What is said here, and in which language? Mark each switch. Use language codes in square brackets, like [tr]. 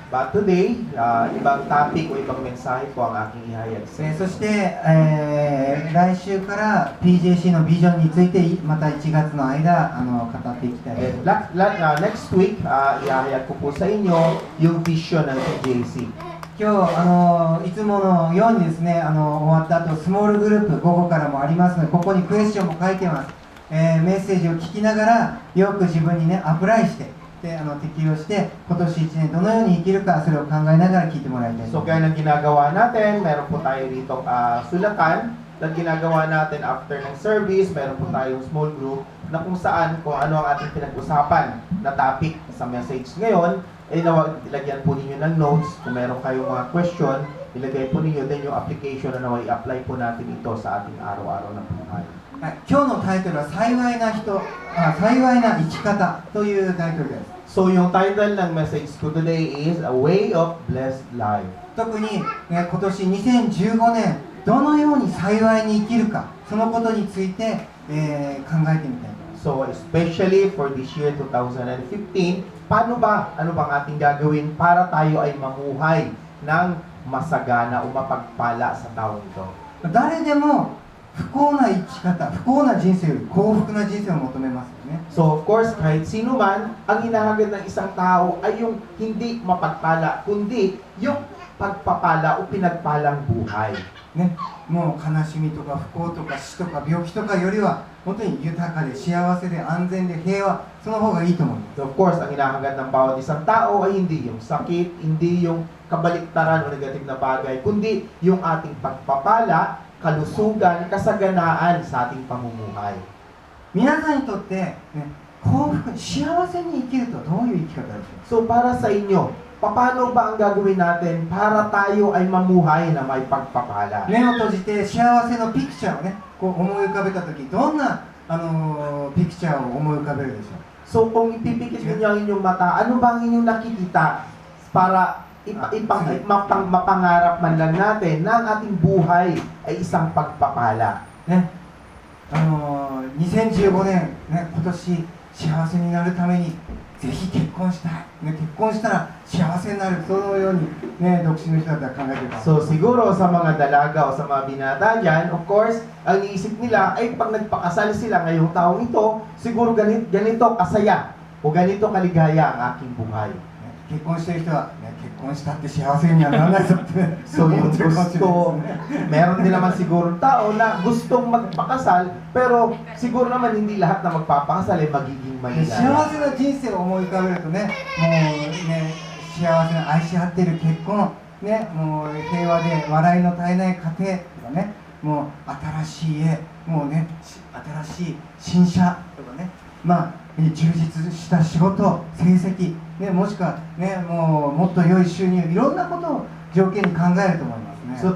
[en] But today, [tl] ibang topic o ibang mensahe po ang aking ihayag sa inyo. [ja] そして、来週から PJC のビジョンについてまた1月の間語っていきたいと思います。 [tl] Next week, ihahayag ko po sa inyo yung vision ng PJC. [ja] 今日いつものようにですね、終わった後スモールグループ午後からもありますので、ここにクエスチョンも書いてます。メッセージを聞きながらよく自分にねアプライして、で適用して今年1年どのように生きるか、それを考えながら聞いてもらいたいと思います。 [tl] kaya nang ginagawa natin, meron po tayo dito sulatan na ginagawa natin after ng service, meron po tayong small group na kung saan kung ano ang ating pinag-usapan na topic sa message ngayon, ay ilagyan po ninyo ng notes. Kung meron kayong mga question, ilagay po ninyo din yung application na naway i-apply po natin ito sa ating araw-araw na buhay. [ja] はい、今日のタイトルは幸いな人、幸いな生き方というタイトルです。 [en] So yung title [tl] ng message ko [en] today is A Way of Blessed Life. [ja] 特に、今年2015年どのように幸いに生きるか、そのことについて、考えてみたいと思います。 [en] So especially for this year 2015, [tl] ano bang ating gagawin para tayo ay mamuhay ng masagana o mapagpala sa taong ito? [ja] 誰でも不幸な生き方、不幸な人生より幸福な人生を求めますよね。 [en] So of course, [tl] kahit sino man, ang hinahangad ng isang tao ay yung hindi mapagpala, kundi yung pagpapala o pinagpalang buhay. [ja] ね、もう悲しみとか不幸とか死とか病気とかよりは本当に豊かで幸せで安全で平和、その方がいいと思います。 [en] So of course, [tl] ang hinahangad ng bawat isang tao ay hindi yung sakit, hindi yung kabaliktaran o negative na bagay, kundi yung ating pagpapala, kalusugan, kasaganaan sa ating pamumuhay. [ja] 皆さんにとって、ね、幸福、幸せに生きるとどういう生き方でしょうか。 [tl] So para sa inyo, paano ba ang gagawin natin para tayo ay mamuhay na may pagpapala? [ja] 目を閉じて幸せのピクチャーをね、こう思い浮かべたとき、どんな、ピクチャーを思い浮かべるでしょう。 [tl] So kung ipipikit ninyo ang inyong mata, ano ba ang inyong nakikita para mapangarap man lang natin na ang ating buhay ay isang pagpapala? [ja] ね、2015年、ね、今年幸せになるためにぜひ結婚したい、ね、結婚したら幸せになる、そのように、ね、独身の人だったら考えてるかも。 [tl] So siguro sa mga dalaga o sa mga binata dyan, [en] of course, [tl] ang iisip nila ay pag nagpakasal sila ngayong taong ito, siguro ganito kasaya o ganito kaligaya ang aking buhay. [ja] 結婚してる人は、ね、結婚したって幸せにはならないぞって [tl] So yung [ja] 思ってるかもしれないですね。 [tl] meron din naman siguro tao na gustong magpakasal, pero siguro naman hindi lahat na magpapakasal ay magiging [ja] 幸 [tl] maligaya. [ja] せな人生を思い浮かべるとね、もうね、幸せな愛し合っている結婚、ね、もう平和で笑いの絶えない家庭とかね、もう新しい家、もうね、新しい新車とかね、充実した仕事、成績、ね、もしくは、ね、もっと良い収入、いろんなことを条件に考えると思いますね。